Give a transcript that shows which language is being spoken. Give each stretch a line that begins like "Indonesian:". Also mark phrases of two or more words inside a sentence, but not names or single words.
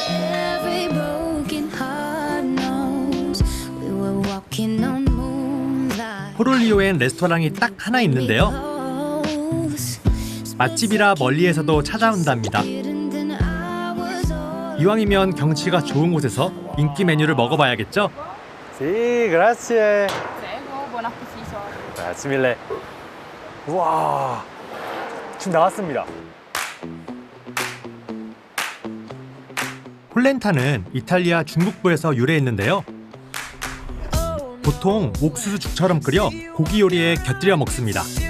Korean: 포롤리오엔 레스토랑이 딱 하나 있는데요. 맛집이라 멀리에서도 찾아온답니다. 이왕이면 경치가 좋은 곳에서 인기 메뉴를 먹어봐야겠죠?
Italian: Sì, grazie. Prego, buon appetito. Grazie mille.
Korean: 우와, 지금 나왔습니다. 폴렌타는 이탈리아 중북부에서 유래했는데요. 보통 옥수수 죽처럼 끓여 고기 요리에 곁들여 먹습니다.